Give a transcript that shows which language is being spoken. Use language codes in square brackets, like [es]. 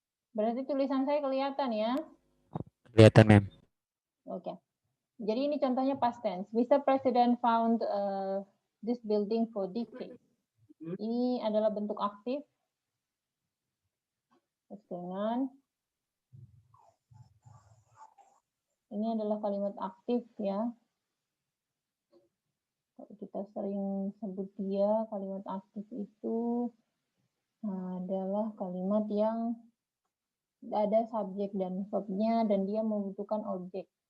[id] Berarti tulisan saya kelihatan ya? Kelihatan, Mem. Oke. Jadi ini contohnya past tense. [en] Mr. President found this building for decades. [id] Ini adalah bentuk aktif. Dengan ini adalah kalimat aktif ya. Kalau kita sering sebut dia, kalimat aktif itu adalah kalimat yang ada subjek dan verbnya dan dia membutuhkan objek.